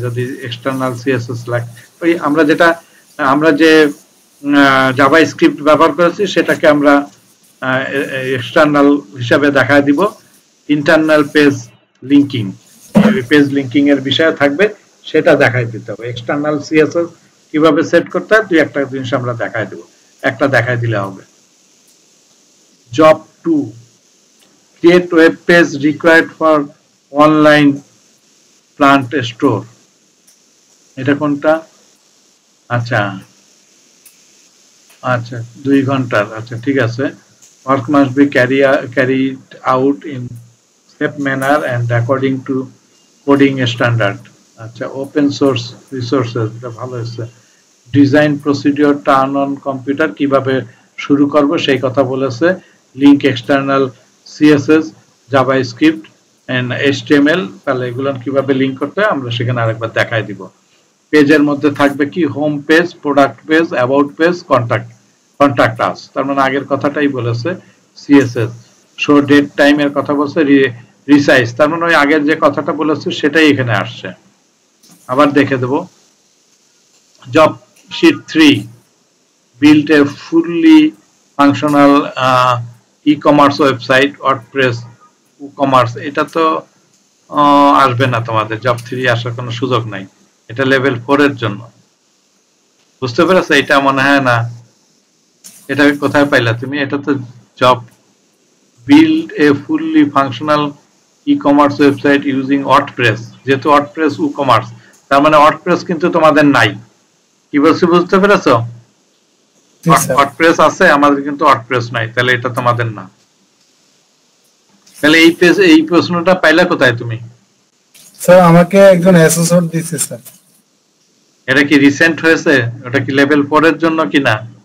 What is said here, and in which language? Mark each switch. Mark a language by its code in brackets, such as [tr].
[bn] যদি external CSS লাগে, ওই আমরা যে জাভাস্ক্রিপ্ট ব্যবহার করেছি সেটাকে আমরা এক্সটার্নাল হিসাবে দেখায় দিব। Internal page linking, page linking এর বিষয় থাকবে, সেটা দেখাই দিতে হবে। এক্সটার্নাল সিএসএস কিভাবে সেট করতে হয় দুই একটা জিনিস আমরা দেখাই দেব, একটা দেখাই দিলে হবে। Job 2, [en] create web page required for online plant store, [bn] এটা কোনটা? আচ্ছা আচ্ছা 2 ঘন্টার, আচ্ছা ঠিক আছে। [en] work must be carried out in safe manner and according to coding standard, আচ্ছা open source resources, [bn] এটা ভালো হয়েছে। Design procedure turn on computer, কিভাবে শুরু করব সেই কথা বলেছে। Link external CSS, JavaScript and HTML, তাহলে এগুলো কিভাবে লিংক করতে হয় আমরা সেখানে আরেকবার দেখাই দিব। পেজের মধ্যে থাকবে কি home page, product page, about page, contact আস, তার মানে আগের কথাটাই বলেছে। সিএসএস শো ডেট টাইম এর কথা বলছে। রিসাইজ, তার মানে ওই আগের যে কথাটা বলেছে সেটাই এখানে আসছে। আবার দেখে দেব। Job sheet 3, [en] build a fully functional e-commerce website, [bn] WordPress, WooCommerce, এটা তো আসবে না তোমাদের, জব 3 আসার কোনো সুযোগ নাই, এটা লেভেল 4 এর জন্য, বুঝতে পেরেছো? এটা মনে হয় না, এটা কোথায় পাইলা তুমি? এটা তো job [en] build a fully functional e-commerce website using WordPress, [bn] যেহেতু WordPress WooCommerce, তার মানে WordPress কিন্তু তোমাদের নাই। কি বলছি বুঝতে পেরেছো? WordPress আছে, আমাদের কিন্তু WordPress নাই, তাহলে এটা তোমাদের না। তাহলে এই প্রশ্নটা পাইলা কোথায় তুমি? স্যার আমাকে একজন অ্যাসেসর দিয়েছে স্যার। এটা কি রিসেন্ট হয়েছে? ওটা কি লেভেল 4 এর জন্য কিনা?